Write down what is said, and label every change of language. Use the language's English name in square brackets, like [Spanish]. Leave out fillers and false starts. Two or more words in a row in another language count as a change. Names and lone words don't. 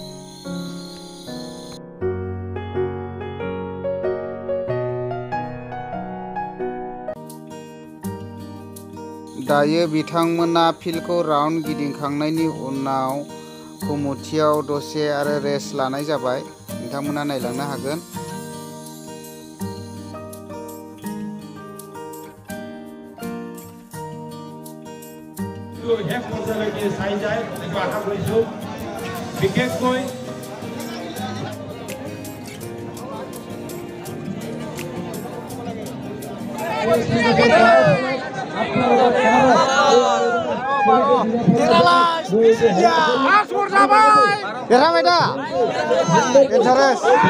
[Bodo] दायो बिथांमोना फिल्डखौ राउन्ड गिदिंखांनायनि उनाव कमिटियाव दसे आरो रेस्ट लानाय जाबाय नोंथांमोना नायलांनो हागोन [Assamese] হেফাজলৈকে চাই যায় এইটো আশা কৰিছোঁ বিশেষকৈ [Bodo] देरहाबाय दा इन्टारेस्ट